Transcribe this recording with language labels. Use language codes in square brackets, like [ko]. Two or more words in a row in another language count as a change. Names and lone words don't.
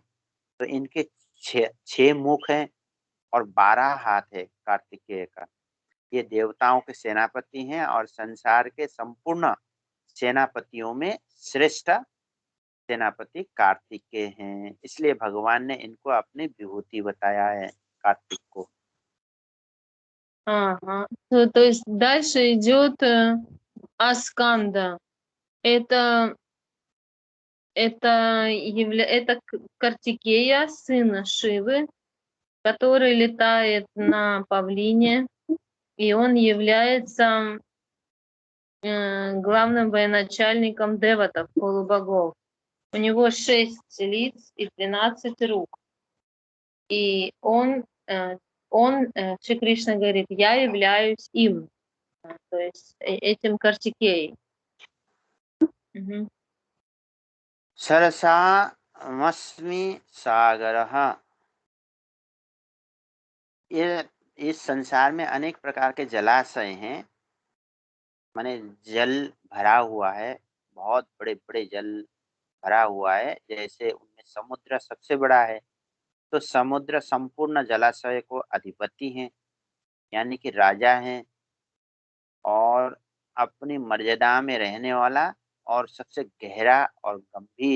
[hi] तो इनके छह मुख हैं और 12 हाथ है कार्तिकेय का। ये देवताओं के सेनापति हैं और संसार के संपूर्ण सेनापतियों में श्रेष्ठ सेनापति कार्तिकेय हैं। इसलिए भगवान ने इनको अपनी विभूति बताया है, कार्तिक को। [ru] Ага. То есть дальше идет Асканда. Это Картикея, сын Шивы, который летает на павлине, и он является главным военачальником деватов, полубогов. У него 6 лиц и 12 рук. и Шри Кришна говорит, я являюсь им, то есть этим Картикеей. Мгм. [sa] सरसामस्मि सागरः। [hi] ये इस संसार में अनेक प्रकार के जलाशय हैं, माने जल भरा हुआ है, बहुत बड़े-बड़े जल भरा हुआ है, जैसे उनमें समुद्र सबसे बड़ा है। तो समुद्र संपूर्ण जलाशय को अधिपति हैं, यानी कि राजा हैं और अपनी मर्यादा में रहने वाला और सबसे गहरा और गंभीर।